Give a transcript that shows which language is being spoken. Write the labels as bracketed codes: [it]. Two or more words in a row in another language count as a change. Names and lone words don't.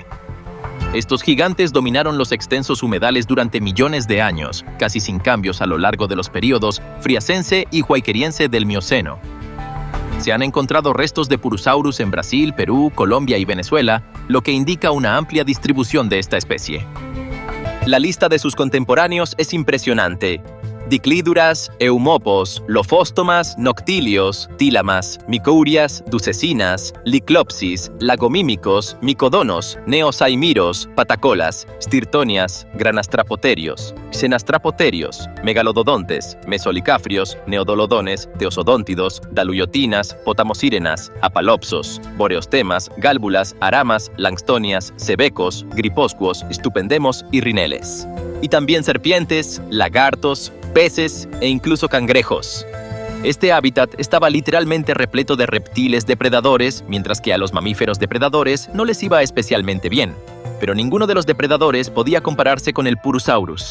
[es] Estos gigantes dominaron los extensos humedales durante millones de años, casi sin cambios a lo largo de los períodos Friacense y Huayqueriense del Mioceno. Se han encontrado restos de Purosaurus en Brasil, Perú, Colombia y Venezuela, lo que indica una amplia distribución de esta especie. La lista de sus contemporáneos es impresionante. Diclíduras, Eumopos, Lofóstomas, Noctilios, Tílamas, Micourias, Ducesinas, Liclopsis, Lagomímicos, Micodonos, Neosaimiros, Patacolas, Stirtonias, Granastrapoterios, Xenastrapoterios, Megalododontes, Mesolicaprios, Neodolodones, Teosodóntidos, Daluyotinas, Potamosírenas, Apalopsos, Boreostemas, Gálbulas, Aramas, Langstonias, Sebecos, Griposcuos, Stupendemos y Rineles. Y también serpientes, lagartos, peces e incluso cangrejos. Este hábitat estaba literalmente repleto de reptiles depredadores, mientras que a los mamíferos depredadores no les iba especialmente bien. Pero ninguno de los depredadores podía compararse con el Purosaurus.